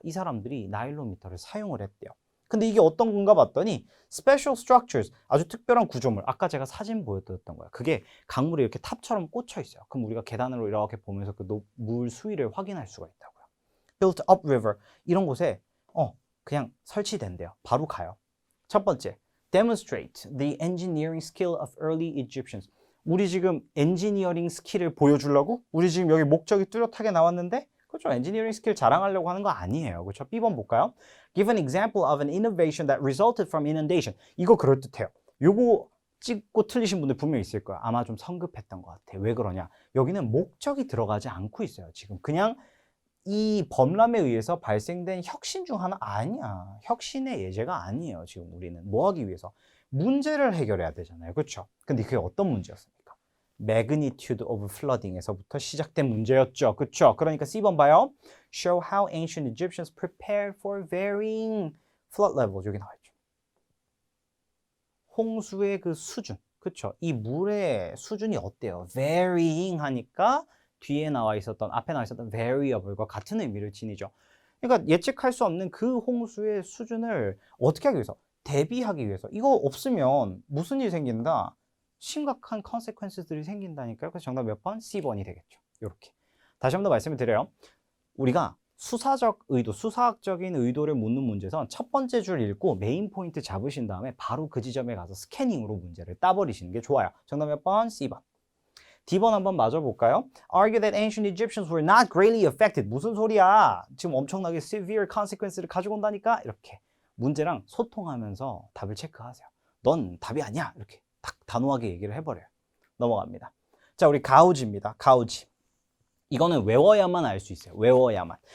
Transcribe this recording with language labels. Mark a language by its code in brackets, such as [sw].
[ko] 이 사람들이 나일로미터를 사용을 했대요. 근데 이게 어떤 건가 봤더니 [en] special structures, [ko] 아주 특별한 구조물. 아까 제가 사진 보여드렸던 거예요. 그게 강물에 이렇게 탑처럼 꽂혀 있어요. 그럼 우리가 계단으로 이렇게 보면서 그 물 수위를 확인할 수가 있다고요. [en] built up river, [ko] 이런 곳에 그냥 설치된대요. 바로 가요. 첫 번째, [en] demonstrate the engineering skill of early Egyptians. [ko] 우리 지금 엔지니어링 스킬을 보여주려고? 우리 지금 여기 목적이 뚜렷하게 나왔는데 그렇죠. 엔지니어링 스킬 자랑하려고 하는 거 아니에요. 그렇죠. B번 볼까요? [en] Give an example of an innovation that resulted from inundation. [ko] 이거 그럴듯해요. 요거 찍고 틀리신 분들 분명히 있을 거예요. 아마 좀 성급했던 것 같아요. 왜 그러냐? 여기는 목적이 들어가지 않고 있어요. 지금 그냥 이 범람에 의해서 발생된 혁신 중 하나 아니야. 혁신의 예제가 아니에요. 지금 우리는 뭐 하기 위해서? 문제를 해결해야 되잖아요. 그렇죠? 근데 그게 어떤 문제였습니까? [en] magnitude of flooding [ko] 에서부터 시작된 문제였죠. 그렇죠? 그러니까 C번 봐요. [en] Show how ancient Egyptians prepared for varying flood levels. [ko] 여기 나와 있죠. 홍수의 그 수준. 그렇죠? 이 물의 수준이 어때요? varying 하니까 뒤에 나와 있었던, 앞에 나와 있었던 variable과 같은 의미를 지니죠. 그러니까 예측할 수 없는 그 홍수의 수준을 어떻게 하기 위해서? 대비하기 위해서. 이거 없으면 무슨 일이 생긴다? 심각한 consequences들이 생긴다니까요. 그래서 정답 몇 번? C번이 되겠죠. 이렇게. 다시 한 번 더 말씀을 드려요. 우리가 수사적 의도, 수사학적인 의도를 묻는 문제에선 첫 번째 줄 읽고 메인 포인트 잡으신 다음에 바로 그 지점에 가서 스캐닝으로 문제를 따버리시는 게 좋아요. 정답 몇 번? C번. D번 한번 맞아볼까요? [en] Argue that ancient Egyptians were not greatly affected. [ko] 무슨 소리야? 지금 엄청나게 [en] severe consequence [ko] 를 가지고 온다니까? 이렇게 문제랑 소통하면서 답을 체크하세요. 넌 답이 아니야. 이렇게 딱 단호하게 얘기를 해버려요. 넘어갑니다. 자, 우리 가우지입니다. 가우지. 이거는 외워야만 알 수 있어요. 외워야만.